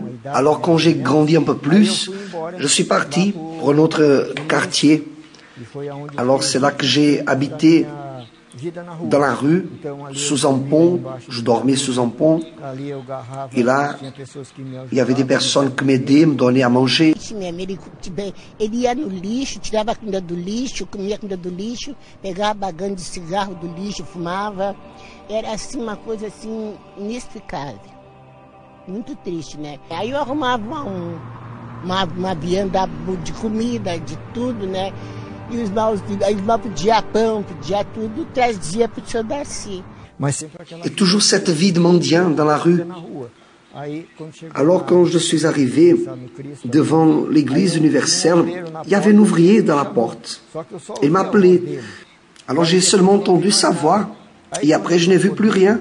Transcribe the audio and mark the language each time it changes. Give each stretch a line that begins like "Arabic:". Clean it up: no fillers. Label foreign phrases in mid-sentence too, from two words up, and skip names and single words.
French: Alors quand j'ai grandi un peu plus, je suis parti pour un autre quartier. Alors c'est là que j'ai habité dans la rue, sous un pont, je dormais sous un pont, et là, il y avait des personnes qui m'aidaient, me donnaient à manger.
Portuguese: Ele ia no lixo, tirava a comida do lixo, comia a comida do lixo, pegava bagando de cigarro do lixo, fumava. Era assim uma coisa assim inexplicável. Muito triste, né? Aí eu arrumava uma vianda de comida, de tudo, né? E os maus pedia pão, pedia tudo, trazia para o seu Darcy.
French: Et toujours cette vie de mendiant dans la rue. Alors quand je suis arrivé devant l'église universelle, il y avait un ouvrier dans la porte. Il m'appelait. Alors j'ai seulement entendu sa voix et après je n'ai vu plus rien.